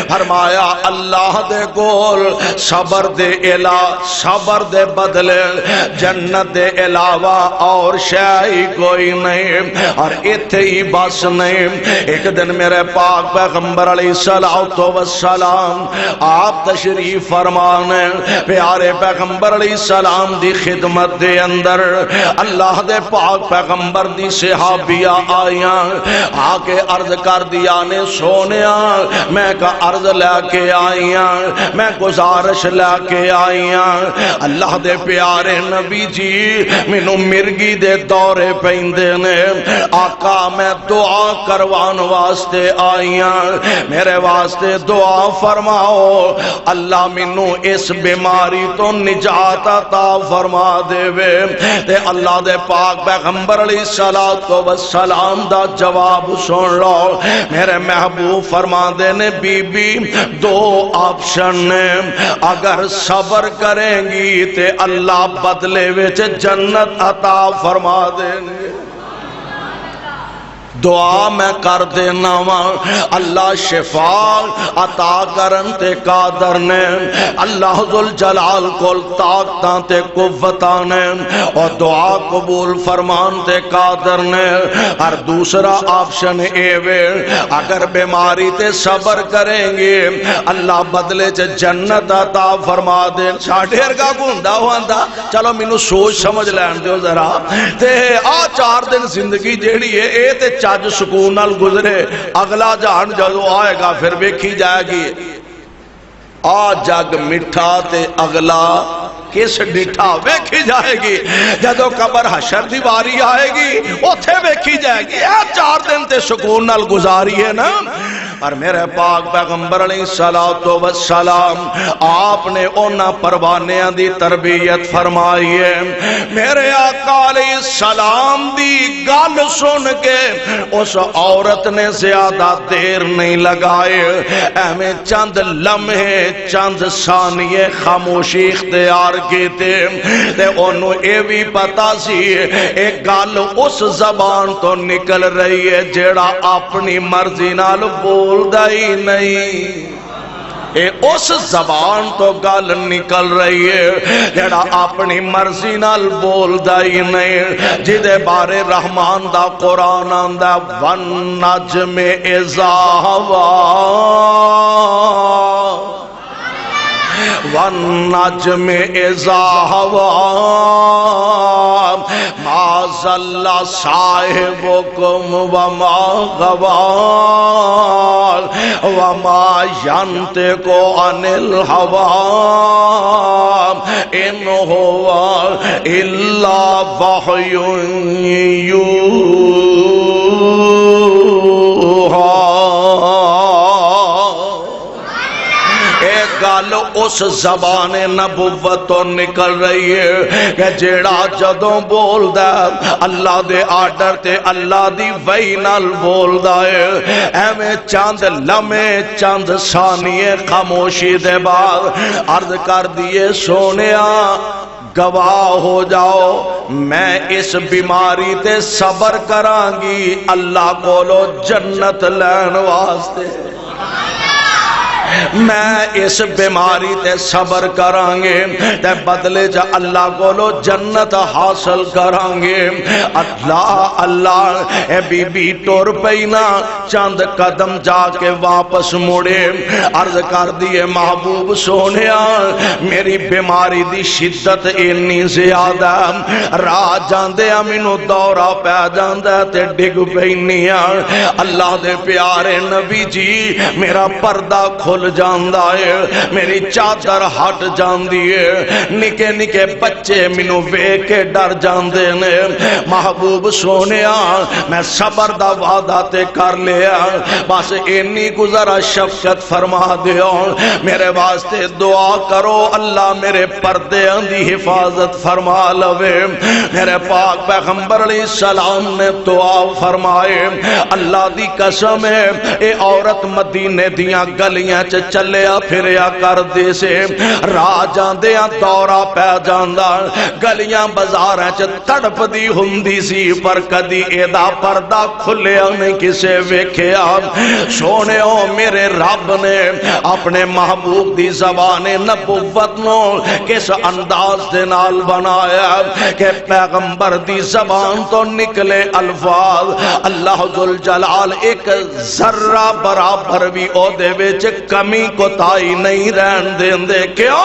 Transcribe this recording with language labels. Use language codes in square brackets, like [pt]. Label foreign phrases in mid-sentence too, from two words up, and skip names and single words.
[pa] فرمایا اللہ دے کول صبر دے صبر دے بدلے جنت دے علاوہ اور شے کوئی نہیں۔ اور اتھے ہی بس نہیں، ایک دن میرے پاک پیغمبر [ar] علیہ السلام [pa] آپ تشریف فرمانے، پیارے پیغمبر [ar] علیہ السلام [pa] دی خدمت دے اندر اللہ دے پاک پیغمبر دی صحابیہ آئیاں آ کے عرض کر دیا نے سونیا میں کا عرض لے کے آئیاں میں گزارش لے کے آئیاں اللہ دے پیارے نبی جی مینوں مرگی دے دورے پیندے نے آقا میں دعا کروان واسطے آئیاں میرے واسطے دعا فرماؤ اللہ مینوں اس بیماری تو نجات عطا فرما دے وے تے اللہ دے پاک پیغمبر [ar] علیہ الصلوۃ والسلام [pa] دا جواب سن لو میرے محبوب فرما دے نے بی بی دو آپشن نے اگر صبر کریں گی تے اللہ بدلے وچ جنت عطا فرما دیں گے دعا میں کر دینا وا اللہ شفا عطا کرن تے قادر نے اللہ ذوالجلال کول طاقتاں تے قوتاں نے اور دعا قبول فرمان تے قادر نے اور دوسرا آپشن اے وے اگر بیماری تے صبر کریں گے اللہ بدلے چ جنت عطا فرما دے ساڈے ورگا گوندا ہوندا چلو مینوں سوچ سمجھ لین دیو ذرا تے آ 4 دن زندگی جیڑی ہے اے تے چج سکون نال گزرے اگلا جہان جدو آئے گا پھر ویکھی جائے گی آ جگ مٹھا تے اگلا کس ڈٹھا ویکھی جائے گی جدو قبر حشر دی باری آئے گی اوتھے ویکھی جائے گی اے 4 دن تے سکون نال گزاری ہے نا اور میرے پاک پیغمبر [ar] علیہ الصلوۃ والسلام [pa] آپ نے اونا پروانیاں دی تربیت فرمائی ہے میرے آقا [ar] علیہ السلام [pa] دی گل سن کے اس عورت نے زیادہ دیر نہیں لگائے ایویں چند لمحے چند ثانیے خاموشی اختیار کیتے تے انہوں اے بھی پتا سی ایک گل اس زبان تو نکل رہی ہے جیڑا اپنی مرضی نال بولدا ہی نہیں اے اس زبان تو گل نکل رہی ہے جڑا اپنی مرضی نال بولدا ہی نہیں جدے بارے رحمان دا قرآن آندا [ar] والنجم اذا ہوا والنجم اذا ہوا ما ضل صاحبکم وما غوا وما ينطق عن الهوى ان هو الا وحی [pa] گل اس زبان نبوت تو نکل رہی ہے کہ جیڑا جدوں بولدا اللہ دے آرڈر تے اللہ دی وحی نال بولدا ہے ایویں چند لمحے چند ثانیے خاموشی دے بعد عرض کر دیے سونیا گواہ ہو جاؤ میں اس بیماری تے صبر کراں گی اللہ کولو جنت لین واسطے میں اس بیماری تے صبر کرانگے تے بدلے جا اللہ کولو جنت حاصل کرانگے اللہ اللہ اے بی بی ٹور پینا چند قدم جا کے واپس مڑے عرض کر دیے محبوب سونیا میری بیماری دی شدت اتنی زیادہ راہ جاندے مینوں دورہ پہ جاندا تے ڈگ پینیا اللہ دے پیارے نبی جی میرا پردہ کھل جاندہ ہے میری چادر ہٹ جاندی ہے نکے نکے بچے مینوں ویکھ کے ڈر جاندے نے محبوب سونیا میں صبر دا وعدہ تے کر لیا بس انی گزارا شفقت فرما دیو میرے واسطے دعا کرو اللہ میرے پردے دی حفاظت فرما لوے میرے پاک پیغمبر [ar] علیہ السلام [pa] نے دعا فرمائے اللہ دی قسم ہے اے عورت مدینے دیاں گلیاں چلیا پھریا کر دے سے راہ جاندیاں دورہ پہ جاندہ گلیاں بازاراں چ تڑپ دی ہوندی سی پر کدی ایدا پردہ کھلیا نہیں کسے ویکھیا سونےو میرے رب نے اپنے محبوب دی زبان نبوت نو کس انداز دے نال بنایا کہ پیغمبر دی زبان تو نکلے الفاظ اللہ ذوالجلال ایک ذرہ برابر بھی او دے وچ کمی کوتاہی نہیں رہن دیندے. کیوں؟